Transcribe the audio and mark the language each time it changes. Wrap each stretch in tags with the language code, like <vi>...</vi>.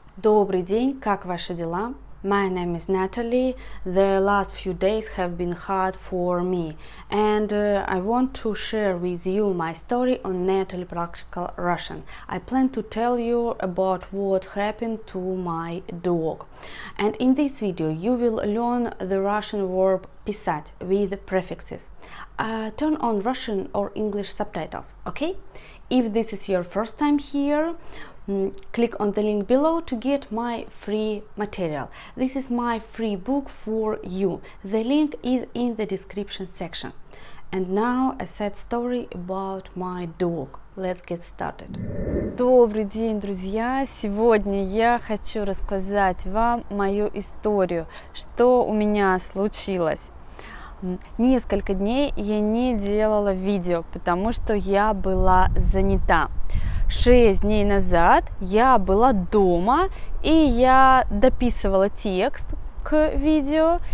<ru>Добрый день, как ваши дела?</ru> <en>My name is Natalie. The last few days have been hard for me, and I want to share with you my story on Natalie Practical Russian. I plan to tell you about what happened to my dog. And in this video you will learn the Russian verb писать with prefixes. Turn on Russian or English subtitles, okay? If this is your first time here, click on the link below to get my free material. This is my free book for you. The link is in the description section. And now a sad story about my dog. Let's get started.</en> <ru>Добрый день, друзья! Сегодня я хочу рассказать вам мою историю, что у меня случилось. Несколько дней я не делала видео, потому что я была занята. 6 дней назад я была дома, и я дописывала текст к видео.</ru>